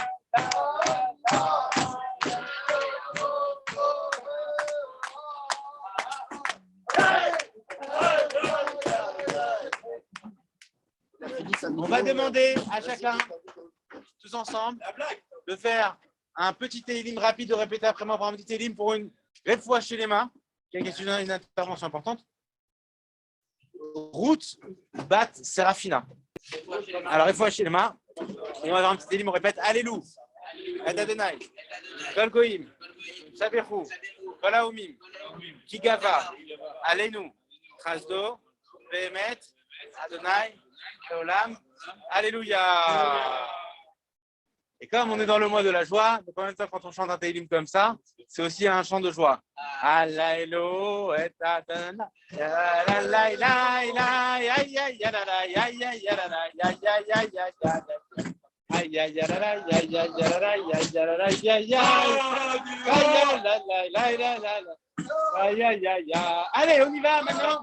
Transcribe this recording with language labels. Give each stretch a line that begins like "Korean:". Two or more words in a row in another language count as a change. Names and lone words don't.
French: On va demander à chacun, tous ensemble, de faire un petit télim rapide, de répéter après moi pour un petit télim pour une fois chez les mains. Quelqu'un a une intervention importante. Ruth Bat Serafina. Alors, une fois chez les mains, et on va avoir un petit télim, on répète Alléluia,
Hebrew: עד אדוני, כל גויים, שבחוהו, כל האומים, כי גבר, עלינו, חסדו, ואמת, אדוני, עולם,
French: Alléluia. Et comme on est dans le mois de la joie, donc en même temps, quand on chante un télim comme ça, c'est aussi un chant de joie. Alléluia, et Adonai, allez, on y va maintenant.